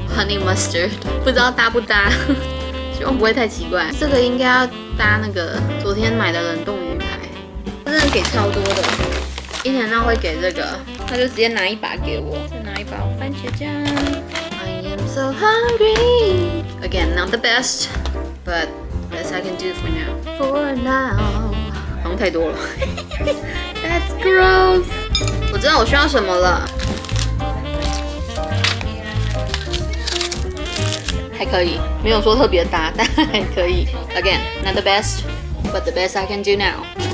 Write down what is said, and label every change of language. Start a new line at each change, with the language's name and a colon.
Chinese: Honey mustard， 不知道搭不搭，希望不会太奇怪。这个应该要搭那个昨天买的冷冻鱼排，他真的给超多的。一天到会给这个，他就直接拿1把给我，再拿1把番茄酱。
English: I am so hungry. Again, not the best, but best I can do for now. For now.
Chinese: 好像太多了，
English: That's gross。
Chinese: 我知道我需要什么了，还可以，没有说特别搭，但还可以。
English: Again, not the best, but the best I can do now。